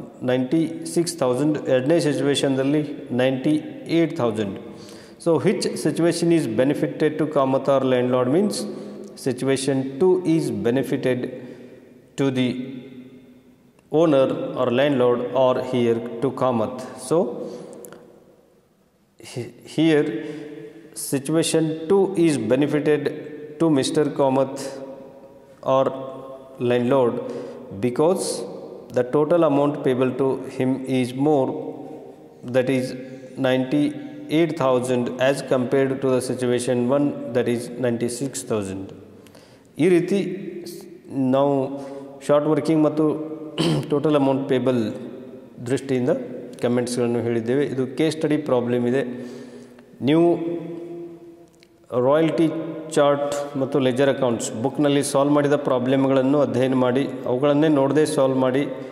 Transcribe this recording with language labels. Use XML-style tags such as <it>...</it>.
<kn>96,000. ಎರಡನೇ ಸಿಚುವೇಷನ್ದಲ್ಲಿ 98,000.</kn> <en>So which situation is benefited to Kamath or landlord means situation 2 is benefited to the owner or landlord or here to Kamath. So here situation 2 is benefited to Mr. Kamath or landlord because the total amount payable to him is more, that is 98,000 as compared to the situation 1 that is 96,000.</en> <kn>ಈ ರೀತಿ ನಾವು short working ಮತ್ತು total amount payable ದೃಷ್ಟಿಯಿಂದ ಕಮೆಂಟ್ಸ್ಗಳನ್ನು ಹೇಳಿದ್ದೇವೆ. ಇದು case study problem ಇದೆ. ನೀವು royalty chart ಮತ್ತು ಲೆಜರ್ ಅಕೌಂಟ್ಸ್ ಬುಕ್ನಲ್ಲಿ ಸಾಲ್ವ್ ಮಾಡಿದ ಪ್ರಾಬ್ಲಮ್ಗಳನ್ನು ಅಧ್ಯಯನ ಮಾಡಿ ಅವುಗಳನ್ನೇ ನೋಡದೆ ಸಾಲ್ವ್ ಮಾಡಿ.</kn>